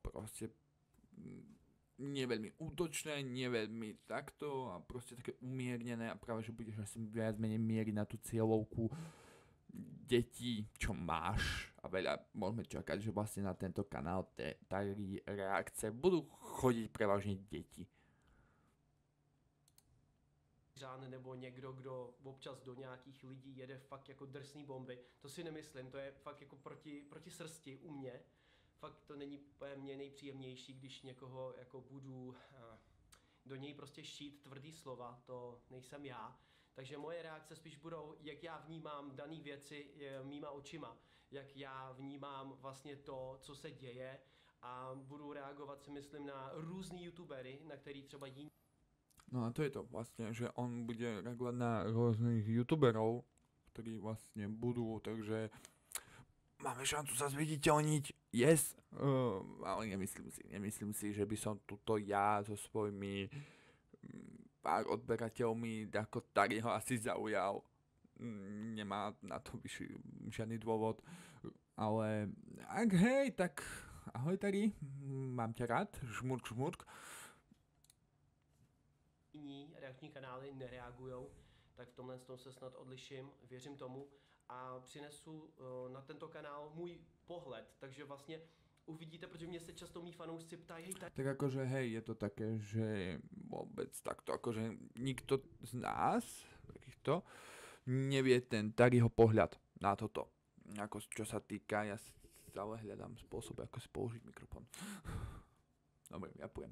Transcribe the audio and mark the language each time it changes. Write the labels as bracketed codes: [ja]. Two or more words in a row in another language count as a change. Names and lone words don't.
[sk] Proste nie veľmi útočné, nie veľmi takto a proste také umiernené a práve, že budeš asi viac menej mieriť na tú cieľovku detí, čo máš a veľa môžeme čakať, že vlastne na tento kanál Tari reakce budú chodiť prevažne deti. [cs] Nebo někdo, kdo občas do nějakých lidí jede fakt jako drsný bomby, to si nemyslím, to je fakt jako proti srsti u mě. Fakt to není mě nejpříjemnější, když někoho jako budu do něj prostě šít tvrdý slova, to nejsem já. Takže moje reakce spíš budou, jak já vnímám dané věci mýma očima, jak já vnímám vlastně to, co se děje a budu reagovat si myslím na různý youtubery, na který třeba jiní. [sk] No a to je to vlastne, že on bude reagovať na rôznych youtuberov, ktorí vlastne budú, takže máme šancu sa zviditeľniť, yes, ale nemyslím si, že by som tuto ja so svojimi pár odberateľmi ako Tariho asi zaujal. Nemá na to žiadny dôvod, ale ak hej, tak ahoj Tari, mám ťa rád, žmurk. [cs] Jiní reakční kanály nereagujou, tak v tomhle tom se snad odliším, věřím tomu a přinesu na tento kanál můj pohled, takže vlastně uvidíte, protože mě se často mý fanoušci ptají, [sk] hej, tak akože hej, je to také, že vôbec takto, akože nikto z nás, takýchto, nevie ten Tariho pohľad na toto. Ako čo sa týka, ja stále hľadám spôsob, ako si použiť mikrofón. Dobre, ja poviem.